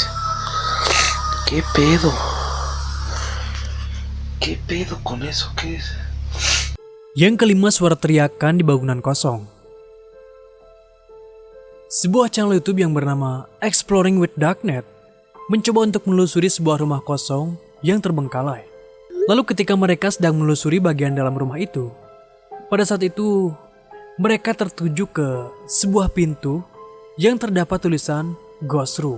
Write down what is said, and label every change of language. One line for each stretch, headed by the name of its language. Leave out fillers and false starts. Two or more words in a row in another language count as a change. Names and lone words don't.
Spanish: ¿Qué pedo? ¿Qué pedo con eso? ¿Qué es?
Indonesian: Yang kelima, suara teriakan di bangunan kosong. Sebuah channel YouTube yang bernama Exploring with Darknet mencoba untuk menelusuri sebuah rumah kosong yang terbengkalai. Lalu ketika mereka sedang menelusuri bagian dalam rumah itu, pada saat itu mereka tertuju ke sebuah pintu yang terdapat tulisan Ghost Room.